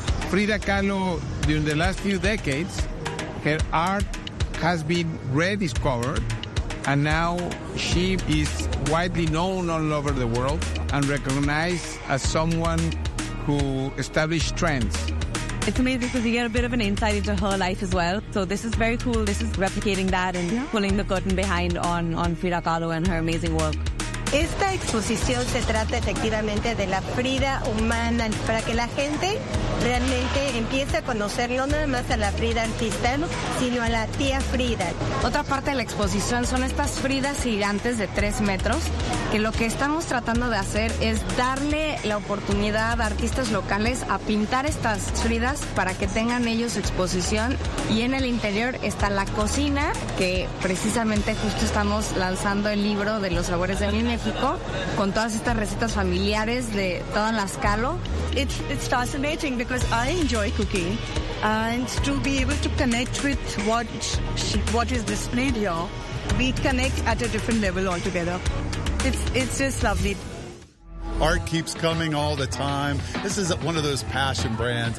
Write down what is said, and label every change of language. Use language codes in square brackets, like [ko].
[en] Frida Kahlo, during the last few decades, her art has been rediscovered, and now she is widely known all over the world and recognized as someone who established trends. It's amazing because you get a bit of an insight into her life as well. So this is very cool. This is replicating that and pulling the curtain behind on Frida Kahlo and her amazing work. [es] Esta exposición se trata efectivamente de la Frida humana para que la gente realmente empiece a conocer no nada más a la Frida artista, sino a la tía Frida. Otra parte de la exposición son estas Fridas gigantes de 3 metros, que lo que estamos tratando de hacer es darle la oportunidad a artistas locales a pintar estas Fridas para que tengan ellos su exposición. Y en el interior está la cocina, que precisamente justo estamos lanzando el libro de los sabores de Mimi. Con todas estas recetas familiares de todas las Kahlo. [en] It's fascinating because I enjoy cooking, and to be able to connect with what is displayed here, we connect at a different level altogether. It's just lovely. Art keeps coming all the time. This is one of those passion brands.